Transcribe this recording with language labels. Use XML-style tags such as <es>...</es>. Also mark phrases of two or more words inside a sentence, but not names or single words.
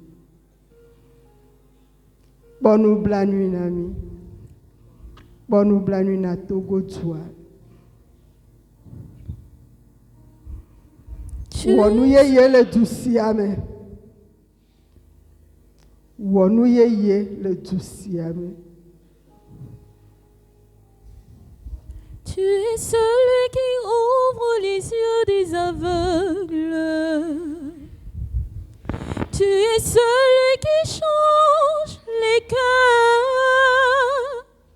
<ee>Kpɔ nublanui na mí. Kpɔ nublanui na Togo dua. Wɔ nu yeye le du sia me. Wɔ nu yeye le du sia me.</ee> <fr>Tu es celui qui ouvre les yeux des aveugles. Tu es celui qui change les cœurs.</fr>